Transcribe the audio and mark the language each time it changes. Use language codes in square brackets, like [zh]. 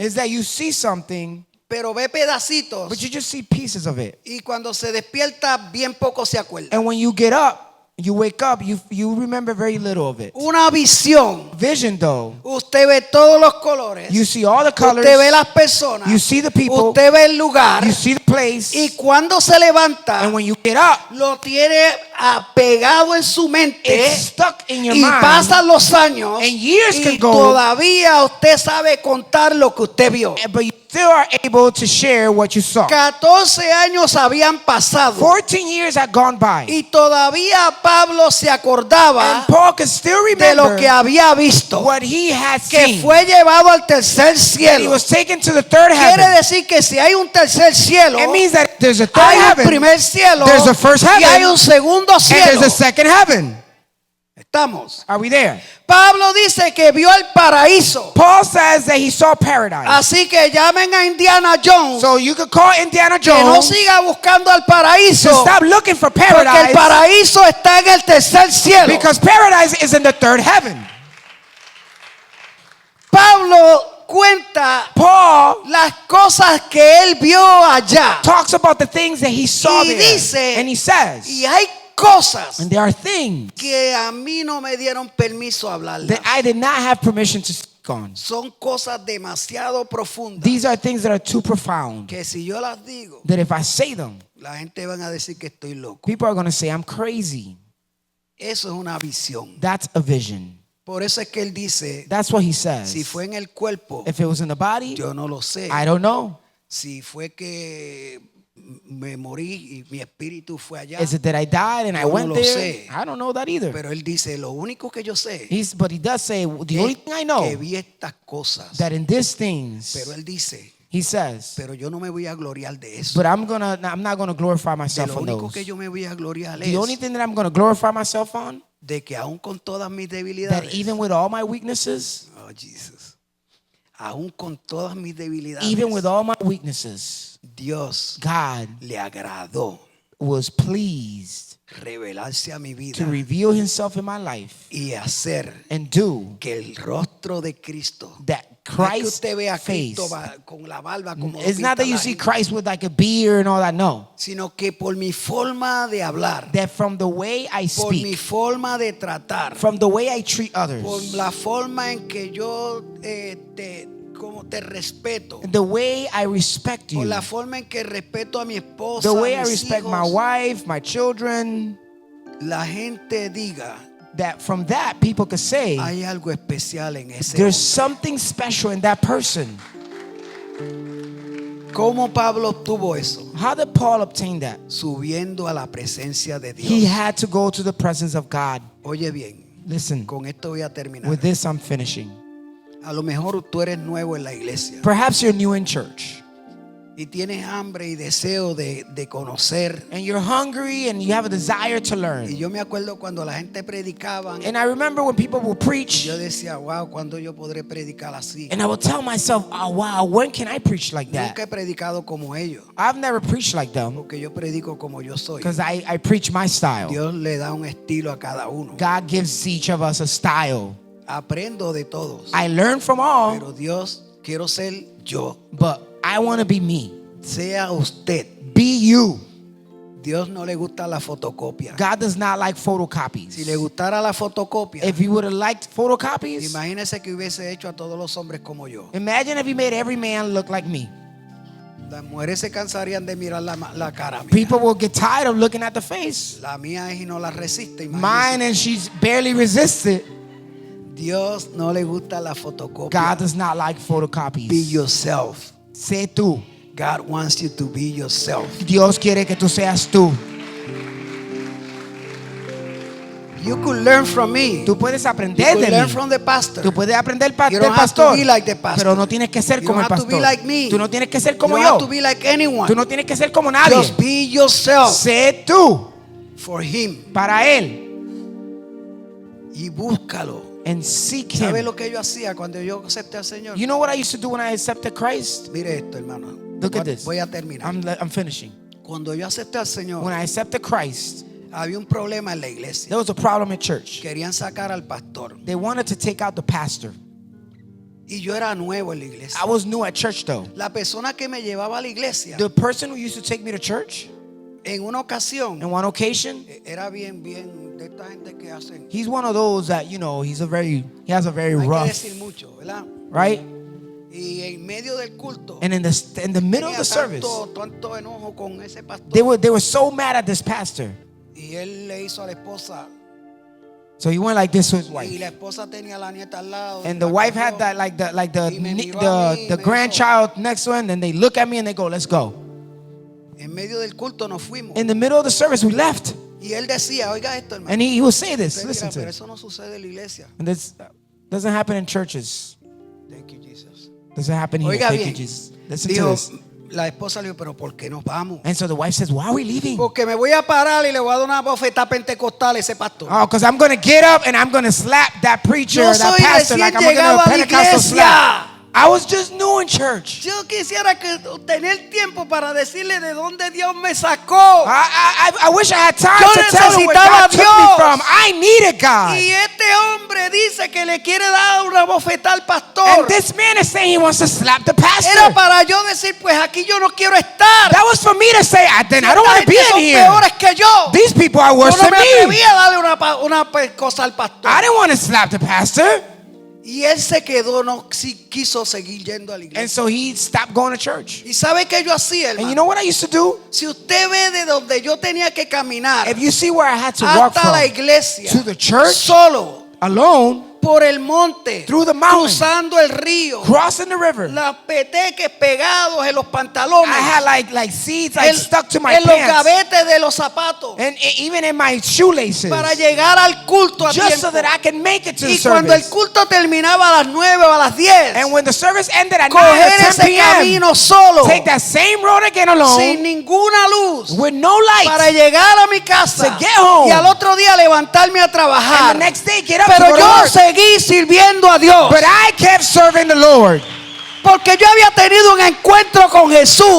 [en] is that you see something, [es] pero ve pedacitos [en] but you just see pieces of it. [es] y cuando se despierta bien poco se acuerda. [en] And when you get up, you wake up, you remember very little of it. [es] Una visión, [en] Vision, though, [es] usted ve todos los colores, [en] you see all the colors, [es] usted ve las personas, [en] you see the people, [es] usted ve el lugar [en] you see the place, [es] y cuando se levanta [en] and when you get up, [es] lo tiene apegado en su mente [en] it's stuck in your [es] y [en] mind. [es] pasan los años [en] And years [es] y [en] can go. [es] todavía usted sabe contar lo que usted vio. [en] But you still are able to share what you saw. [es] 14 años habían pasado [en] 14 years had gone by, [es] y todavía Pablo se acordaba [en] and Paul could still [es] de lo [en] remember [es] que había visto, [en] what he had [es] que [en] seen. [es] fue llevado al tercer [en] He [es] cielo. [en] was taken to the third [es] Quiere decir que si hay un tercer cielo, [en] It means that there's a third [es] hay un [en] heaven, [es] primer cielo [en] there's a first [es] y [en] heaven, [es] hay un segundo [en] and [es] cielo. [en] there's a second heaven. [es] Estamos. [en] Are we there? [es] Pablo dice que vio el paraíso. [en] Paul says that he saw paradise. [es] Así que llamen a Indiana Jones [en] So you could call Indiana [es] que no [en] Jones [es] siga buscando el [en] to [es] paraíso, [en] stop looking for [es] porque el [en] paradise, [es] paraíso está en el tercer cielo. [en] because paradise is in the third heaven. [es] Pablo cuenta [en] Paul [es] las cosas que él vio allá. [en] talks about the things that he saw [es] Y [en] there. [es] dice, [en] And he says, [es] y hay cosas [en] and there are things [es] que a mí no me dieron permiso a hablarlas. [en] that I did not have permission to speak on. [es] Son cosas demasiado profundas [en] These are things that are too profound, [es] que si yo las digo, [en] that if I say them, [es] la gente van a decir que estoy loco. [en] people are going to say I'm crazy. [es] Eso es una visión. [en] That's a vision. [es] Por eso es que él dice, [en] That's what he says. [es] si fue en el cuerpo, [en] If it was in the body, [es] yo no lo sé. [en] I don't know. [es] Si fue que me morí y mi espíritu fue allá. [en] Is it that I died and I [es] Yo no [en] went [es] lo [en] there? [es] sé. [en] I don't know that either. [es] Pero él dice, lo único que yo sé [en] But he does say, the only [es] es [en] thing I know, [es] que vi estas cosas. [en] that in these things, [es] Pero él dice, [en] he says, [es] pero yo no me voy a gloriar de eso. [en] but I'm not gonna glorify [es] De [en] myself [es] lo [en] on [es] único [en] those. [es] que yo me voy a gloriar [en] The only [es] es [en] thing that I'm gonna glorify myself on, [es] de que aún con todas mis [en] that [es] debilidades, [en] even with all my weaknesses, oh Jesus, [es] aún con todas mis debilidades, [en] even with all my weaknesses, [es] Dios [en] God [es] le agradó [en] was pleased [es] revelarse a mi [en] to [es] vida [en] reveal himself in my life [es] y hacer [en] and do [es] que el rostro de Cristo, [en] that [es] no es que [en] Christ's [es] usted vea a [en] face. [es] Cristo con la barba como lo [en] It's not [es] pinta [en] that you [es] la [en] see [es] gente, [en] Christ with like a beard and all that, no. [es] sino que por mi forma de hablar, [en] That from the way I [es] por mi [en] speak, [es] forma de tratar, [en] from the way I treat [es] por [en] others, [es] la forma en que yo como te respeto, [en] the way I respect [es] por [en] you, [es] la forma en que respeto a mi esposa, [en] the way I [es] mis [en] respect my [es] hijos, [en] wife, my children, [es] la gente diga, [en] that from that people could say, [es] hay algo especial en ese [en] there's [es] hombre. [en] something special in that person. [es] ¿Cómo Pablo obtuvo eso? [en] How did Paul obtain that? [es] Subiendo a la presencia de Dios. [en] He had to go to the presence of God. [es] Oye bien, [en] Listen, [es] con esto voy a terminar. [en] with this I'm finishing. [es] A lo mejor tú eres nuevo en la iglesia [en] Perhaps you're new in church [es] y tienes hambre y deseo de conocer. [en] and you're hungry and you have a desire to [es] Y [en] learn. [es] yo me acuerdo cuando la gente predicaba, [en] And I remember when people will preach, [es] yo decía, wow, ¿cuándo yo podré predicar así? [en] and I will tell myself, oh wow, when can I preach like [es] Nunca he predicado como ellos, [en] I've never preached like them [es] porque yo predico como yo soy. [en] because I preach my style. [es] Dios le da un estilo a cada uno. [en] God gives each of us a style. [es] Aprendo de todos, [en] I learn from all, [es] pero Dios, quiero ser yo. [en] but I want to be me. [es] Sea usted. [en] Be you. [es] Dios no le gusta la fotocopia. [en] God does not like photocopies. [es] Si le gustara la fotocopia, [en] If he would have liked photocopies, [es] imagínese que hubiese hecho a todos los hombres como yo. [en] imagine if he made every man look like me. [es] Las mujeres se cansarían de mirar la cara mía. [en] People will get tired of looking at the face. [es] La mía es y no la resiste. [en] Mine, [es] Imagínese. [en] and she's barely resisted. [es] Dios no le gusta la fotocopia. [en] God does not like Be photocopies. yourself. [es] Sé tú. [en] God wants you to be yourself. [es] Dios quiere que tú seas tú. [en] You could learn from me. [es] Tú puedes [en] You [es] aprender [en] could [es] de [en] learn [es] mí. [en] from the pastor. [es] Tú puedes aprender [en] You [es] del [en] don't have to [es] pastor. [en] be like the pastor. [es] Pero no tienes que ser [en] You [es] como [en] don't [es] el [en] have to be [es] pastor. [en] like me. [es] Tú no tienes que ser [en] You [es] como [en] don't [es] yo. [en] have to be like anyone. [es] Tú no tienes que ser como nadie. [en] Just be yourself [es] Sé tú [en] for him. [es] para él. Y búscalo. [en] And seek [es] ¿Sabe [en] him. [es] lo que yo hacía cuando yo acepté al Señor? [en] You know what I used to do when I accepted Christ? [es] Mire esto, hermano. [en] Look at this. [es] Voy a terminar. [en] I'm finishing. [es] Cuando yo acepté al Señor, [en] When I accepted Christ, [es] había un problema en la iglesia. [en] there was a problem at church. [es] Querían sacar al pastor. [en] They wanted to take out the pastor. [es] Y yo era nuevo en la iglesia. [en] I was new at church though. [es] La persona que me llevaba a la iglesia, [en] The person who used to take me to church, [es] en una ocasión, [en] on one occasion, [es] era bien de esta gente que hacen. [en] he's one of those that, you know, he has a very [es] Hay que [en] rough, [es] decir mucho, ¿verdad? [en] right? [es] Y en medio del culto, [en] And in the middle of [es] tenía [en] the service, [es] tanto enojo con ese pastor. [en] they were so mad at this pastor. [es] Y él le hizo a la esposa. [en] So he went like this to his [es] Y [en] wife. [es] la esposa tenía a la nieta al lado. [en] And [es] y [en] the [es] la [en] wife [es] cogió. [en] had that [es] Y me miró a mí, [en] the [es] me [en] grandchild next to him, and they look at me and they go, let's go. [es] En medio del culto nos fuimos. [en] In the middle of the service, we left. [es] Y él decía, oiga esto, hermano. [en] And he would say this, [es] Usted [en] listen [es] dirá, [en] to [es] pero [en] it. [es] eso no sucede en la iglesia. [en] And this doesn't happen in churches. Thank you, Jesus. Doesn't happen here. [es] Oiga [en] Thank you, [es] bien. [en] Jesus. Listen to [es] Dijo, [en] this. [es] la esposa le dijo, pero ¿por qué nos vamos? [en] And so the wife says, why are we leaving? [es] Porque me voy a parar y le voy a dar una bofetada pentecostal a ese pastor. [en] Oh, because I'm going to get up and I'm going to slap that preacher [es] Yo [en] or that [es] soy [en] pastor [es] recién [en] like I'm going to [es] llegado [en] do [es] a [en] a [es] la [en] Pentecostal [es] iglesia. [en] slap. I was just new in church. [es] Yo quisiera que tener tiempo para decirle de dónde Dios me sacó. [en] I wish I had time [es] Yo [en] to tell you where God took me [es] Dios. [en] from. I needed God. [es] Y este hombre dice que le quiere dar una bofetada al pastor. [en] And this man is saying he wants to slap the pastor. [es] Era para yo decir, pues aquí yo no quiero estar. [en] That was for me to say, then I don't [es] Esta [en] want to be [es] gente [en] in [es] son [en] here. [es] peores que yo. [en] These people are [es] Yo [en] worse [es] no [en] than [es] me [en] me. [es] atrevía a darle una cosa al pastor. [en] I didn't want to slap the pastor. [es] Y él se quedó, no quiso seguir yendo a la [en] And so he stopped going to church. [es] ¿Y sabe qué yo hacía, [en] And you [es] hermano? [en] know what I used to do? [es] Si usted ve de donde yo tenía que caminar [en] If you see where I had to walk [es] hasta la [en] from [es] iglesia [en] to the church [es] solo, [en] alone, [es] por el monte, [en] through the mountain, [es] cruzando el río, [en] crossing the river. [es] los peteques pegados en los pantalones, [en] I had like seeds like stuck to my [es] en los [en] pants, [es] gavetes de los zapatos, [en] and even in my shoelaces, [es] para llegar al culto a [en] just so [es] tiempo. [en] that I can make it to the [es] Y cuando el [en] service. [es] culto terminaba a las 9 o a las 10, [en] And when the service ended at 9 [es] coger [en] or 10 [es] ese [en] p.m., [es] camino solo, [en] take that same road again alone, [es] ninguna luz, [en] with no [es] para [en] light, [es] llegar a mi casa [en] to get home. [es] y al otro día levantarme a trabajar. [en] and the next day get up to [es] Pero [en] go to [es] yo [en] work. [es] seguí sirviendo a Dios, [en] But I kept serving the Lord [es] porque yo había tenido un encuentro con Jesús.